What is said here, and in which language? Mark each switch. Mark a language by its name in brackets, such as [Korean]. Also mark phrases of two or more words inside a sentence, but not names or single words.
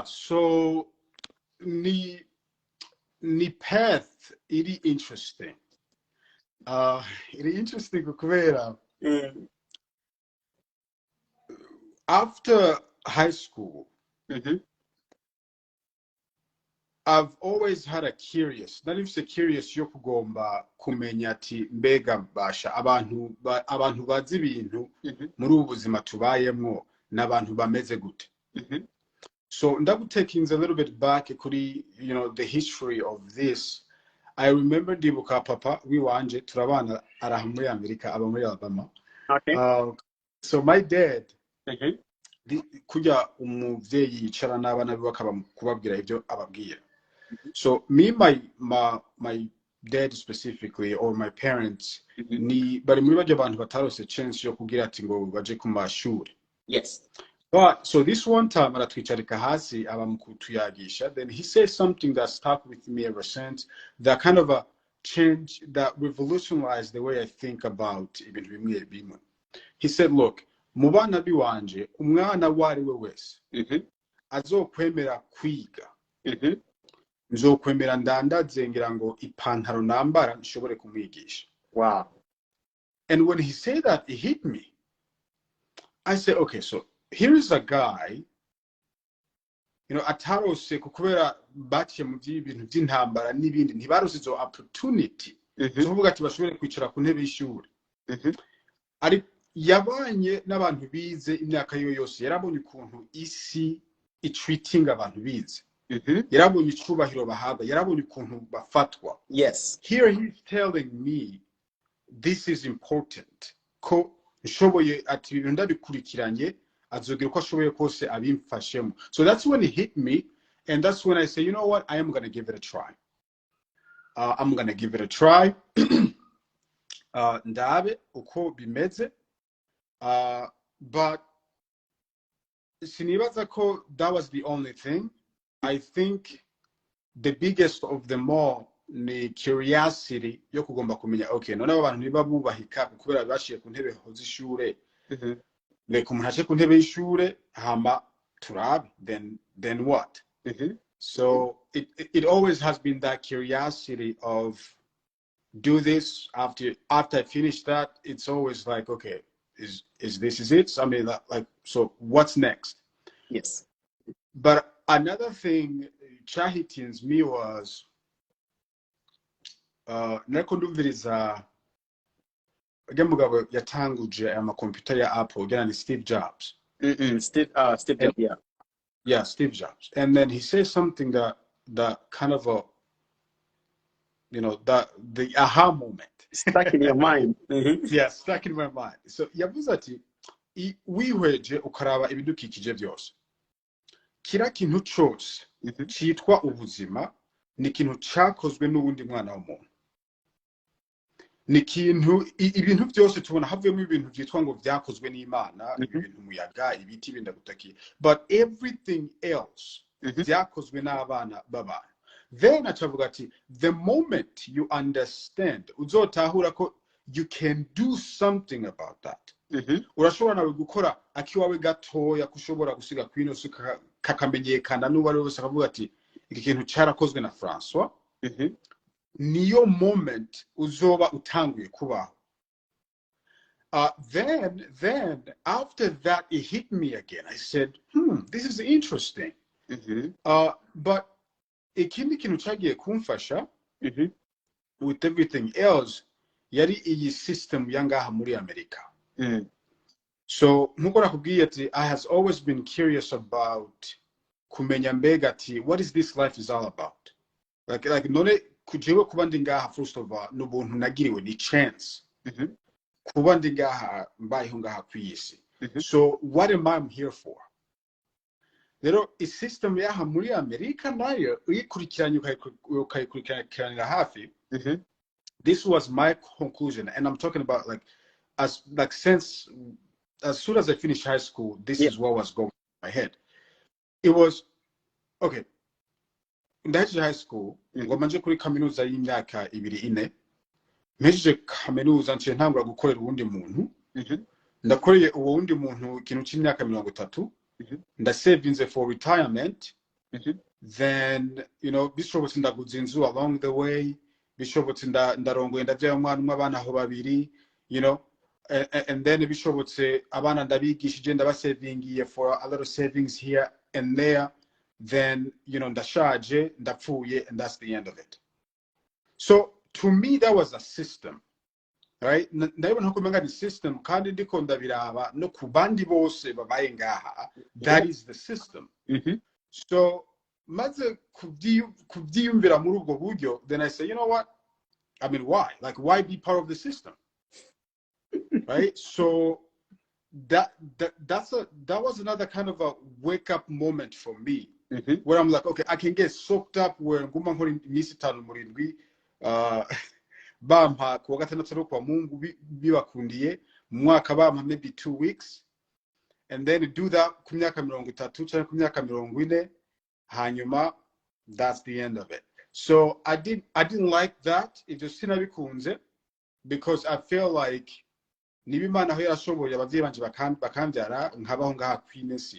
[English] So the path is interesting. It is interesting because after high school, I've always had a curious, not even curious [Rundi] yo kugomba kumenya ati mbega basha abantu bazi ibintu muri ubuzima tubayemwo n'abantu bameze gute. [English] So taking a little bit back kuri the history of this. I remember [Rundi] ndibuka papa wiwanje turabana araha muri Amerika aba muri Alabama. [English] Okay. So my dad [Rundi] kujya umuvyeyi yicara n'abana biwe akaba kubabwira ibyo ababwira. [English] So me my dad specifically, or my parents, [Rundi] ni bari muri bajya abantu batarose chance yo kugira ati ngo baje ku mashuri. [English] Yes. But so this one time [Rundi] aratwicarika hasi abamukutuyagisha, [English] then he said something that stuck with me ever since, that kind of a change that revolutionized the way I think about [Rundi] ibintu bimwe bimwe. [English] He said, look, [Rundi] mu bana biwanje umwana wari we wese azokwemera kwiga, nzokwemera ndandaze ngira ngo ipantaro nambara nshobore kumwigisha. [English] Wow. And when he said that, it hit me. I said, okay, so here is a guy, [Rundi] atarose kukubera baciye mu by'ibintu by'intambara n'ibindi ntibarose izo opportunity zo kuvuga ati bashobore kwicara ku ntebe y'ishuri. Ari yabanye n'abantu bize imyaka yose, yarabonye ukuntu isi treating abantu bize, yarabonye icubahiro bahabwa, yarabonye ukuntu bafatwa. [English] Yes. Here he's telling me this is important, [Rundi] ko nshoboye ati ibintu ndabikurikiranye azogira uko ashoboye kose abimfashemo. [English] So that's when it hit me, and that's when I say, you know what, I am going to give it a try. I'm going to give it a try. [Rundi] Ndabe uko bimeze. [English] But [Rundi] sinibaza ko [English] that was the only thing. I think the biggest of them all [Rundi] ni curiosity yo kugomba kumenya, okay, none abantu niba bubahika kubera bashiye ku ntebe ho z'ishure, reka umuntu ace ku ntebe y'ishure hama turabe, [English] then what? So it always has been that curiosity of do this. After I finish that, it's always like, okay, is it? I mean, like, so what's next? Yes. But another thing [Rundi] cyahitins [English] me was [Rundi] nariko ndumviriza urya mugabo yatanguje amakompiyuta ya Apple ugena ni Steve Jobs. [English] Steve Jobs, yeah. Yeah, Steve Jobs. And then he says something that kind of a, you know, the aha moment. Stuck in your mind. Yeah, stuck in my mind. [Rundi] So yavuze ati wihweje ukaraba ibidukikije byose, kira kintu cyose cyitwa ubuzima ni ikintu cyakozwe n'ubundi mwana w'umuntu. Ni ikintu, ibintu byose tubona havuyemo ibintu byitwa ngo byakozwe n'Imana, ibintu umuyaga, ibiti bindagutakiye, [English] but everything else [Rundi] byakozwe n'abana b'abantu. [English] Then [Rundi] acavuga ati [English] the moment you understand, [Rundi] uzotahura ko [English] you can do something about that. [Rundi] Urashobora nawe gukora akiwawe gatoya kushobora gusiga kwino kakamenyekana n'uwo ari wese akavuga ati iki kintu cyarakozwe na François. Niyo moment uzoba utanguye kubaho. [English] Then after that it hit me again. I said, this is interesting. [Rundi] But ikindi kintu cyagiye kumfasha [English] with everything else [Rundi] yari iyi system yangaha muri Amerika. [English] So [Rundi] nkuko nakubwiye ati [English] I has always been curious about [Rundi] kumenya mbega ati [English] what is this life is all about. [Rundi] Like none kujewe kuba ndi ngaha [English] first of all [Rundi] n'ubuntu nagiriwe ni chance. Kuba ndi ngaha mbayeho ngaha kw'isi. [English] So what am I here for? [Rundi] Rero system yaha muri Amerika nayo uyikurikiranye ukayikurikiranira hafi. [English] This was my conclusion, and I'm talking about since as soon as I finished high school, this is what was going in my head. It was okay. Ndahejeje high school, [Rundi] ngoma nje kuri kaminuza y'imyaka 2-4. Mpejeje kaminuza nce ntangura gukorera uwundi muntu. Ndakoreye uwo wundi muntu ikintu cy'imyaka 30. [English] Ndasavinze for retirement. Then, you know, [Rundi] bishobotse ndaguza inzu [English] along the way. [Rundi] Bishobotse ndarongoye ndavyaye umwana umwe abana aho babiri, [English] you know, and then [Rundi] bishobotse abana ndabigishije ndabasavingiye [English] for a little savings here and there. Then, you know, [Rundi] ndashaje ndapfuye, [English] and that's the end of it. So to me that was a system, right? [Rundi] Ndabona ko menga ni system kandi ndiko ndabiraba no kubandi bose babaye ngaha. [English] That is the system. So [Rundi] maze kubyiyumvira muri ubwo buryo, [English] then I say, you know what? I mean, why? Like, why be part of the system? Right? So that was another kind of a wake up moment for me, where I'm like, okay, I can get soaked up where [Rundi] nguma nkora iminsi 5 murindwi bampa kuwa gatandatu kwa Mungu bibakundiye mwaka bampa [English] maybe 2 weeks, and then do that [Rundi] ku myaka 30 cyangwa ku myaka 40, hanyuma [English] that's the end of it. So I didn't like that. It just [Rundi] sinabikunze, [English] because I feel like [Rundi] nibimana aho yarashoboye abavyeyi banje bakambyara nkabaho ngaha kw'inesi.